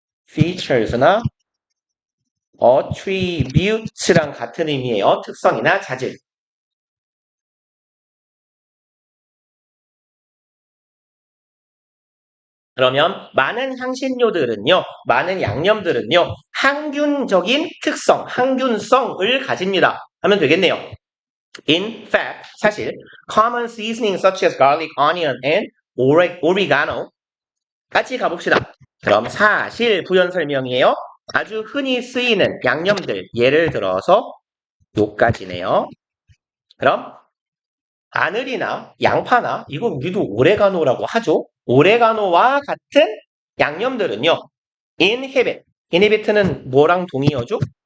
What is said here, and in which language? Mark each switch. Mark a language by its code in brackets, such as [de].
[ko] features나 attribute랑 같은 의미예요. 특성이나 자질. 그러면 많은 향신료들은요, 많은 양념들은요, 항균적인 특성, 항균성을 가집니다. 하면 되겠네요. [en] In fact, [ko] 사실 [en] common seasonings such as garlic, onion, and oregano [ko] 같이 가봅시다. 그럼 사실 부연 설명이에요. 아주 흔히 쓰이는 양념들, 예를 들어서 요까지네요. 그럼 마늘이나 양파나 이거 우리도 오레가노라고 하죠. 오레가노와 같은 양념들은요. inhibit는 뭐랑 동의어죠?